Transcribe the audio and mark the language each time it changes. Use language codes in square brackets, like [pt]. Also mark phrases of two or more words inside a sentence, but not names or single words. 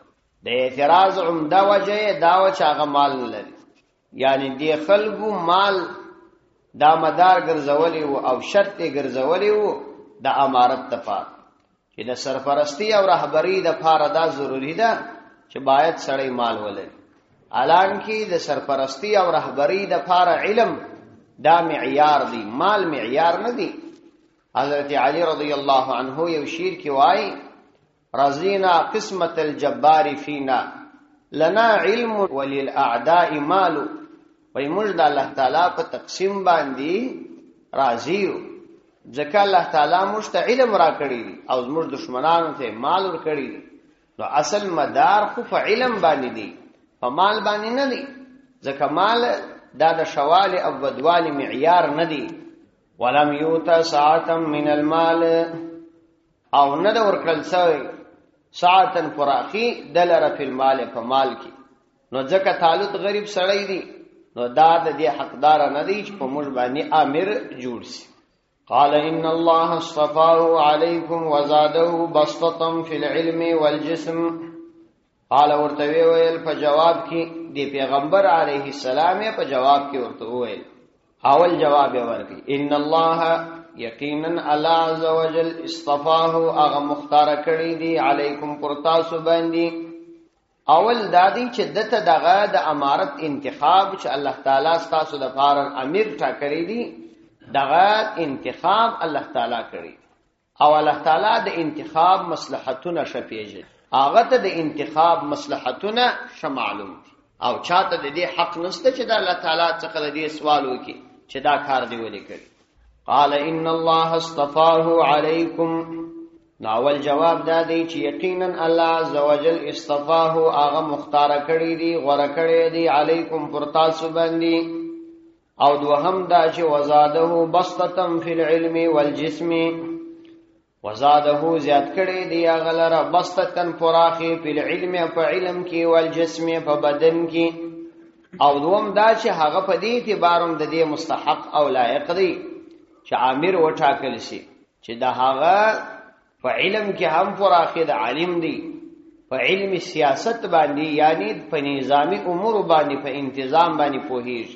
[ps] د اعتراض عمده وجه دا و چې هغه مال نه لري، یعنی دی خلقو مال دا مدار ګرځولي وو او شرط یې ګرځولي وو د امارت لپاره، چې د سرپرستی او رهبری د پاره دا ضروری ده چې باید سړی مال ولري. الانکه د سرپرستی او رهبری د پاره علم دا معیار دی، مال معیار نه دی. حضرت علی [ar] رضی الله عنه [ps] یو شعر کې وایي: [ar] رضینا قسمت الجبار فینا لنا علم وللأعداء مال. [ps] وای موږ د الله تعالی په تقسیم باندې راضی یو، ځکه الله تعالی موږ ته علم را کړی دی او موږ دشمنانو ته مال ور کړی دی. نو اصل مدار خو په علم باندې دی، په مال باندې نه دی، ځکه مال دا د شوال او بدوال معیار نه دی. [ar] ولم یوت ساعة من المال، [ps] او نه د ورکړل سوی ساعتن فراخی دلر [ar] فی المال [ps] په مال کې. نو ځکه طالوت غریب سړی دی، نو دا د دې حقدار نه دی چې په موږ باندې امیر جوړ شي. [ar] قال ان الله اصطفاه عليكم وزاده بسطة في العلم والجسم. [ps] قال ورته ویل په جواب کې دی پیغمبر [ar] علیه السلام [ps] په جواب کې ورته ویل، اول جواب ورکړي [ar] ان الله [ps] یقینا [ar] الله عز وجل اصطفاه [ps] اغه مختار کړی دی علیکم پرتاسو باندې. اول دادی چې دته دغه د امارت انتخاب چې الله تعالی ستاسو د فارن امیر ټاکړی دی، دغه انتخاب الله تعالی کړی، او الله تعالی د انتخاب مصلحتونه شپېږي، هغه ته د انتخاب مصلحتونه معلوم دي، او چاته د دې حق نشته چې د الله تعالی څخه د دې سوال وکړي چې دا کار دی ولې کړی. [ar] قال ان الله اصطفاه علیکم. [ps] ناول جواب دا دی چې یقینا [ar] الله عز وجل اصطفاه [ps] هغه مختار کړی دی، غوړه کړی دی علیکم پر تاسو باندې. او دوهم دا چې [ar] وزاده بسطة فی العلم والجسم، [ps] وزاده زیات کړی دی هغه لره بسطة فراخی [ar] فی العلم [ps] په علم کې، والجسم په بدن کې. او دوم دا چې هغه په دې اعتبارم د دې مستحق او لایق دی چې امیر وټاکل شي، چې دا هغه په علم کې هم فراخی د عالم دی، په علم سیاست باندې یعنی په نظامی امور باندې په انتظام باندې پوهیږي.